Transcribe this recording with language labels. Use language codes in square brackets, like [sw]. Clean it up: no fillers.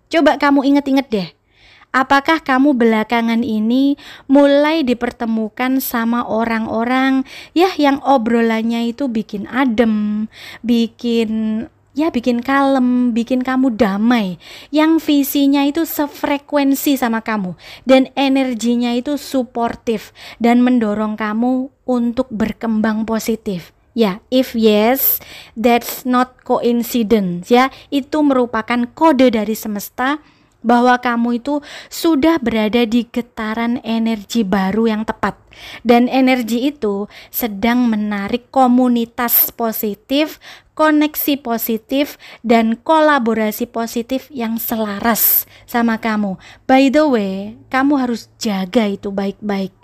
[id] Coba kamu inget-inget deh. Apakah kamu belakangan ini mulai dipertemukan sama orang-orang yang obrolannya itu bikin adem, bikin kalem, bikin kamu damai, yang visinya itu sefrekuensi sama kamu dan energinya itu suportif dan mendorong kamu untuk berkembang positif. [en] Ya, if yes, that's not coincidence, ya. [id] Itu merupakan kode dari semesta bahwa kamu itu sudah berada di getaran energi baru yang tepat. Dan energi itu sedang menarik komunitas positif, koneksi positif, dan kolaborasi positif yang selaras sama kamu. [en] By the way, [id] kamu harus jaga itu baik-baik.